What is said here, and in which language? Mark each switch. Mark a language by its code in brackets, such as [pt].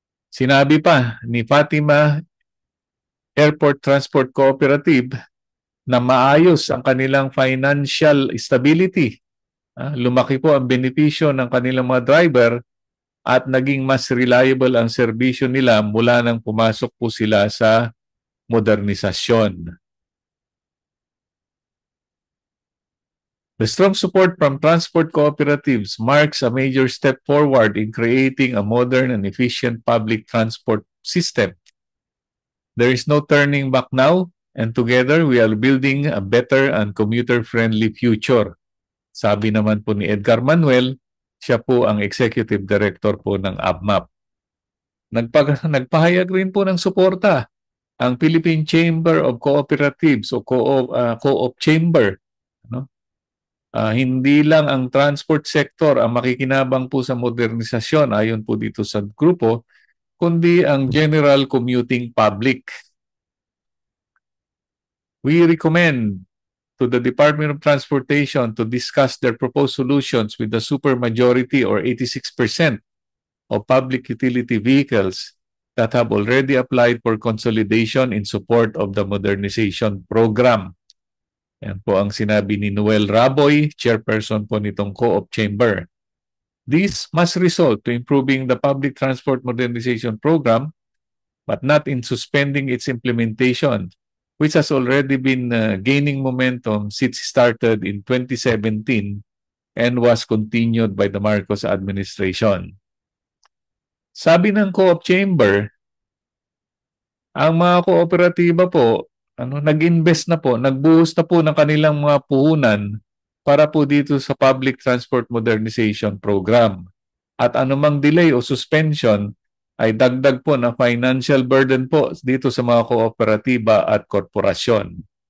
[tl] Sinabi pa ni Fatima Airport Transport Cooperative na maayos ang kanilang financial stability. Lumaki po ang benepisyo ng kanilang mga driver at naging mas reliable ang serbisyo nila mula nang pumasok po sila sa modernisasyon. [en] The strong support from transport cooperatives marks a major step forward in creating a modern and efficient public transport system. There is no turning back now, and together we are building a better and commuter-friendly future. [tl] Sabi naman po ni Edgar Manuel, siya po ang Executive Director po ng ABMAP. Nagpahayag rin po ng suporta ang Philippine Chamber of Cooperatives o Co-op Chamber. Hindi lang ang transport sector ang makikinabang po sa modernisasyon ayon po dito sa grupo, kundi ang general commuting public. [en] We recommend to the Department of Transportation to discuss their proposed solutions with the supermajority or 86% of public utility vehicles that have already applied for consolidation in support of the modernization program. [tl] Yan po ang sinabi ni Noel Raboy, chairperson po nitong Co-op Chamber. [en] This must result to improving the public transport modernization program, but not in suspending its implementation, which has already been gaining momentum since it started in 2017 and was continued by the Marcos administration. [tl] Sabi ng Co-op Chamber, ang mga kooperatiba po, nag-invest na po, nagbuhos na po ng kanilang mga puhunan para po dito sa Public Transport Modernization Program. At anumang delay o suspension ay dagdag po na financial burden po dito sa mga kooperatiba at korporasyon.